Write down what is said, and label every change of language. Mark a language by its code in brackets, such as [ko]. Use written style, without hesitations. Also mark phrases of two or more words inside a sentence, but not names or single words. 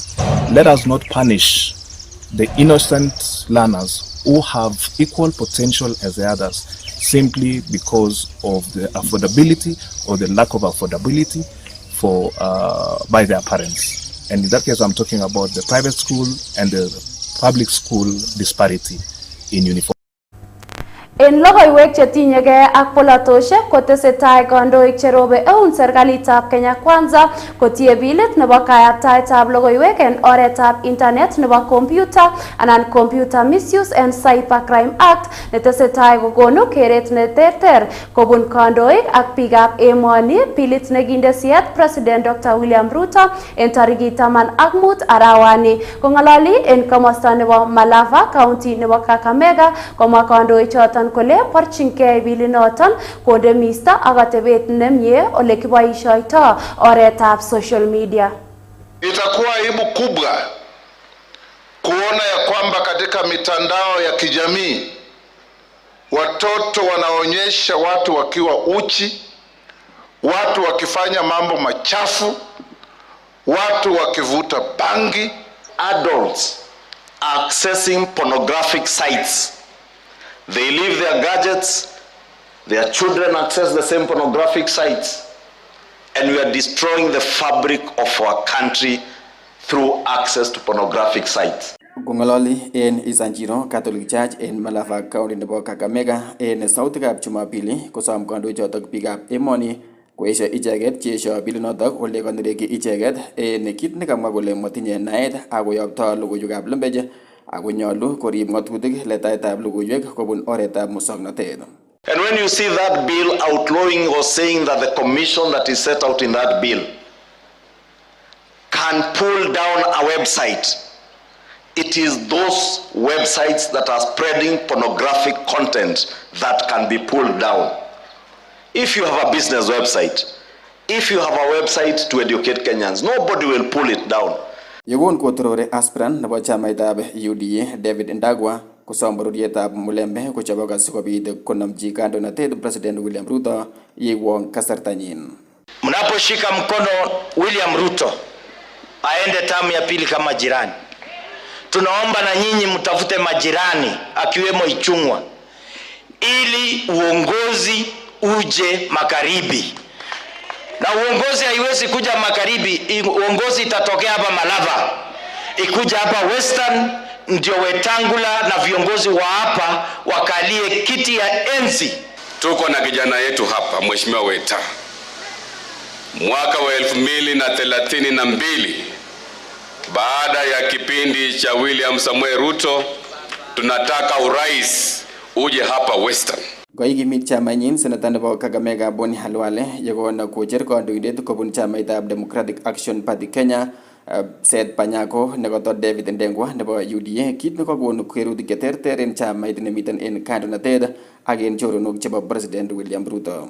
[en] Let us not punish the innocent learners who have equal potential as the others simply because of the affordability or the lack of affordability by their parents. And in that case, I'm talking about the private school and the public school disparity in uniform. [kln] En logoiwek chetinyegei ak polatoshek kotesetai kandoik cherobe eun serikalitab Kenya Kwanza kotie bilit nebo kayaptaetab logoiwek en oretab internet nebo computer anan Computer Misuse and Cybercrime Act netesetai kokonu keret neterter kobun kandoik ak biikab emoni. Bilit nekinde siyet President Dr. William Ruto en tarikit 15 arawani kongalali en komosta nebo Malava County nebo Kakamega komwa kandoik choton kole porchinkei bilinoton konde misto ak atebet nemie ole kiboishoito oretab [en] social media. [sw] Itakuwa aibu kubwa kuona ya kwamba katika mitandao ya kijamii watoto wanaonyesha watu wakiwa uchi, watu wakifanya mambo machafu, watu wakivuta bangi. [en] Adults accessing pornographic sites. They leave their gadgets, their children access the same pornographic sites, and we are destroying the fabric of our country through access to pornographic sites. [kln] Gongololi en Isanjiro Catholic Church en Malava County nebo Kakamega en sautikab Jumapili kosom kandoichotok biikab emoni koesio icheket cheesio bilinotok ole konereki icheket en kit nekamwa kole motinye naet akoyopto logoiwekab lembech akonyolu korib ng'atutik letaetab logoiwek kobun oretab musoknotet. [en] And when you see that bill outlawing or saying that the commission that is set out in that bill can pull down a website, it is those websites that are spreading pornographic content that can be pulled down. If you have a business website, if you have a website to educate Kenyans, nobody will pull it down. [kln] Yegon kotorore aspirant nebo chamaitab UDA David Ndagwa kosom bororietab Mulembe kochobok asikobit konomchi kandoinatet President William Ruto yewong kasartanyin. [sw] Mnaposhika mkono William Ruto aende tamu ya pili kama jirani, tunaomba na nyinyi mtafute majirani akiwemo Ichung'wa ili uongozi uje magharibi. Na uongozi haiwezi kuja magharibi, uongozi itatokea hapa Malava, ikuja hapa Western, ndio Wetangula na viongozi wa hapa wakalie kiti ya enzi. Tuko na kijana yetu hapa, Mheshimiwa Weta. Mwaka wa 2032 baada ya kipindi cha William Samuel Ruto, tunataka urais uje hapa Western. [kln] Koikimit chamanyin senata nebo Kakamega Boni Halwale yekona kocher kandoindet kobun chamaitab Democratic Action Party Kenya Seth Panyako nekoto David Ndengwa nebo UDA kit nekokonu kerutik cheterter en chamait nemiten en kandoinatet ak en choronok chebo President William Ruto.